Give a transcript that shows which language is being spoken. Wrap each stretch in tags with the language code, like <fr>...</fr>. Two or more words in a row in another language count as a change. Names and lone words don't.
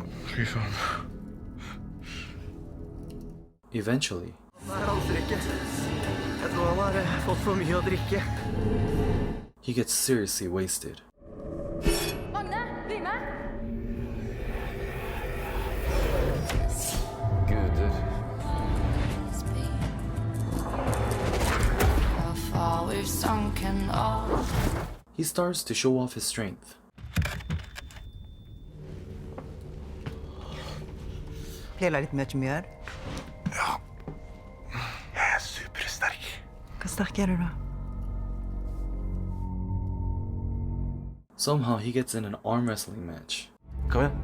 <no>Fy faen.</no> <en>Eventually,</en> <no>Jeg tror han har fått for mye å drikke.</no> <en>he gets seriously wasted.</en> <no>Magne, bli med! Guder.</no> <en>How far we've sunken all. He starts to show off his strength.</en> <no>Hele litt mye her. Jeg er supersterk. Hva sterk er du da?</no> <en>Somehow he gets in an arm wrestling match.</en> <no>Kom igjen.</no>